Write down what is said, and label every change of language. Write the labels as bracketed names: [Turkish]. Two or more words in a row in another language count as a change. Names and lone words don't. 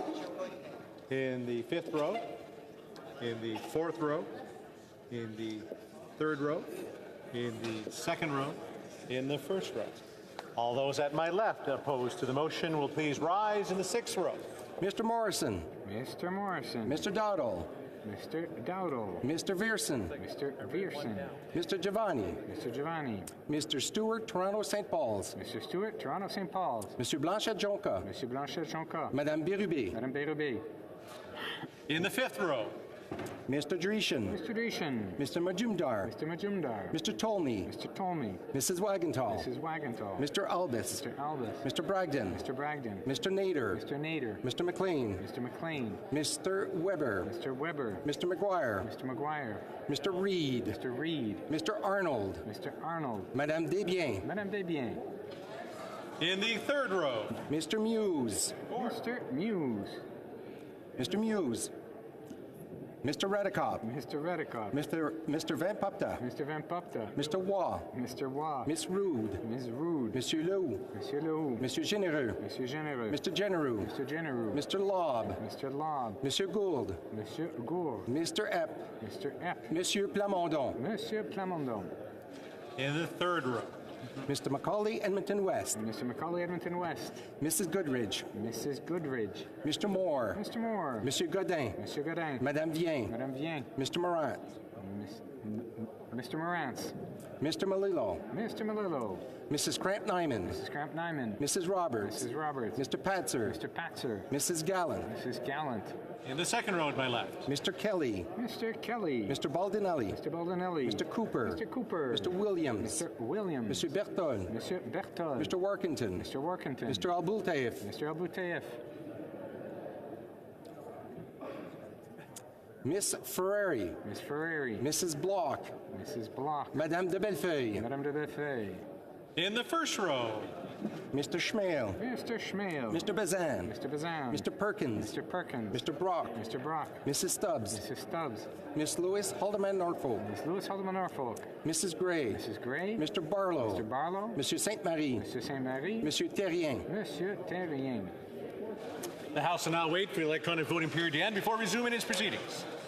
[English] In the fifth row. In the fourth row. In the third row. In the second row. In the first row. All those at my left opposed to the motion will please rise in the sixth row. Mr. Morrison. Mr. Morrison. Mr. Dowdall. Mr. Dowdall. Mr. Vierson. Mr. Vierson. Mr. Giovanni. Mr. Giovanni. Mr. Stewart, Toronto St. Paul's. Mr. Stewart, Toronto St. Paul's. Monsieur Blanchet-Jonca. Monsieur Blanchet-Jonca. Madame Bérubé. Madame Bérubé. In the fifth row. Mr. Dreeshen. Mr. Dreeshen. Mr. Majumdar. Mr. Majumdar. Mr. Tolney. Mr. Tolney. Mrs. Wagenthal. Mrs. Wagenthal. Mr. Albus. Mr. Albus. Mr. Bragdon. Mr. Bragdon. Mr. Nader. Mr. Nader. Mr. McLean. Mr. McLean. Mr. Weber. Mr. Weber. Mr. McGuire. Mr. McGuire. Mr. Reed. Mr. Reed. Mr. Arnold. Mr. Arnold. Madame Desbiens. Madame Desbiens. In the third row. Mr. Muse. Mr. Muse. Mr. Muse. Mr. Redekop. Mr. Redekop. Mr. Van Pupta. Mr. Van Pupta. Mr. Waugh. Mr. Waugh. Miss Rude. Ms. Rude. Monsieur Lehoux. Monsieur Lehoux. Monsieur Généreux. Monsieur Généreux. Mr. Genereux. Mr. Genereux. Mr. Lobb. Mr. Lobb. Monsieur Gould. Monsieur Gould. Mr. Epp. Mr. Epp. Monsieur Plamondon. Monsieur Plamondon. In the third row. Mr. Macaulay, Edmonton West. Mr. Macaulay, Edmonton West. Mrs. Goodridge. Mrs. Goodridge. Mr. Moore. Mr. Moore. Monsieur Godin. Monsieur Godin. Madame Vien. Madame Vien. Mr. Morant. Mr. Morantz. Mr. Malillo. Mr. Malillo. Mrs. Cramp-Nyman. Mrs. Cramp-Nyman. Mrs. Roberts. Mrs. Roberts. Mr. Patzer. Mr. Patzer. Mrs. Gallant. Mrs. Gallant. In the second row at my left. Mr. Kelly. Mr. Kelly. Mr. Baldinelli. Mr. Baldinelli. Mr. Cooper. Mr. Cooper. Mr. Williams. Mr. Williams. Monsieur Bertol. Monsieur Bertol. Mr. Workington. Mr. Workington. Mr. Albultaif. Mr. Albultaif. Miss Ferrari. Miss Ferrari. Mrs. Block. Mrs. Block. Madame de Bellefeuille. Madame de Bellefeuille. In the first row. Mr. Schmale. Mr. Schmale. Mr. Bazan. Mr. Bazan. Mr. Perkins. Mr. Perkins. Mr. Brock. Mr. Brock. Mrs. Stubbs. Mrs. Stubbs. Miss Lewis Haldeman Norfolk. Miss Lewis Haldeman Norfolk. Mrs. Gray. Mrs. Gray. Mr. Barlow. Mr. Barlow. Monsieur Sainte-Marie. Monsieur Sainte-Marie. Monsieur Terrien. Monsieur Terrien. The House will now wait for the electronic voting period to end before resuming its proceedings.